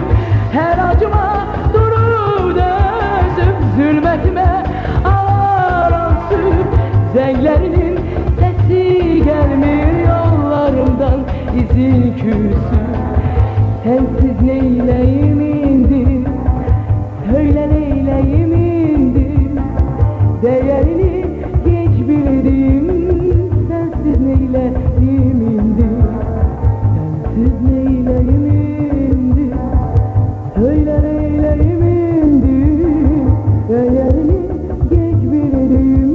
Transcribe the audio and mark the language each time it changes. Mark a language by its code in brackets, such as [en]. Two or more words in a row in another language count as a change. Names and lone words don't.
[az] Hər acıma durub dözüb, zülmətimə aransıb, zənglərinin səsi gəlmir yollarımdan, izin küsüb. [tr] Sensiz neyleyim indi, söyle neyleyim indi, değerini geç bildim. Sensiz neyleyim indi, sensiz neyleyim indi, söyle neyleyim indi, değerini geç bildim.